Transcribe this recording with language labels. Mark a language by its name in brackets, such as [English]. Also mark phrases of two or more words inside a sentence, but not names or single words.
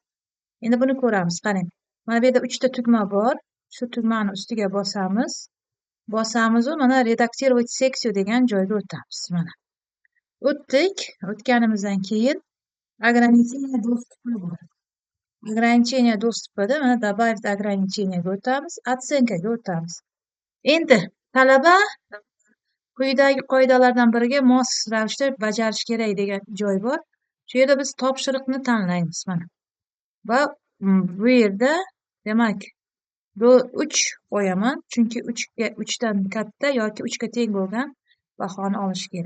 [Uzbek] Endi buni ko'ramiz. Qarang. Mana bu yerda 3 ta tugma bor. Shu tugmani ustiga bosamiz. Bosamiz-u mana redaktировать seksiya degan joyga o'tamiz. Mana. O'tdik. O'tganimizdan keyin [Russian] ограничение доступа [Uzbek] bor. [Russian] Ограничение доступida [Uzbek] mana [Russian] добавить ограничениyaga [Uzbek] o'tamiz, оценкаga o'tamiz. Endi talaba quyidagi qoidalardan biriga mos ravishda bajarish kerak degan joy bor. Shu yerda biz topshiriqni tanlaymiz mana. Va bu yerda demak 3 qo'yaman, chunki 3 dan katta yoki 3 ga teng bo'lgan bahoni olish kerak.